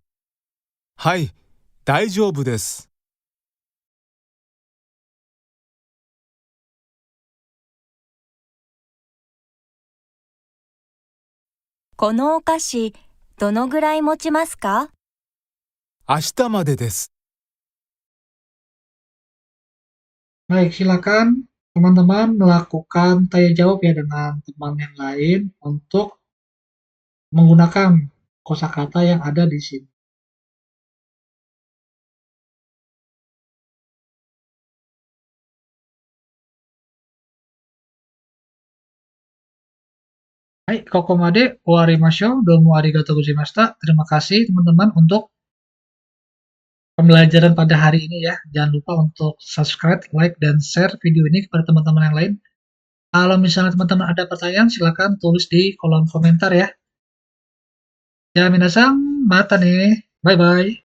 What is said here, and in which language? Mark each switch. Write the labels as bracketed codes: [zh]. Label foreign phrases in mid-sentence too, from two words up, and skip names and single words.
[ja] はい、大丈夫です。このお菓子、どのぐらい持ちますか？明日までです。 [id] Baik, silakan teman-teman melakukan tanya jawab ya dengan teman yang lain untuk menggunakan kosakata yang ada di sini. [ja] Hai, ここまで終わりましょう. どうもありがとうございました. [id] Terima kasih teman-teman untuk pembelajaran pada hari ini ya. Jangan lupa untuk subscribe, like, dan share video ini kepada teman-teman yang lain. Kalau misalnya teman-teman ada pertanyaan, silakan tulis di kolom komentar ya. Ya, [ja] 皆さん、またね. [id] Bye-bye.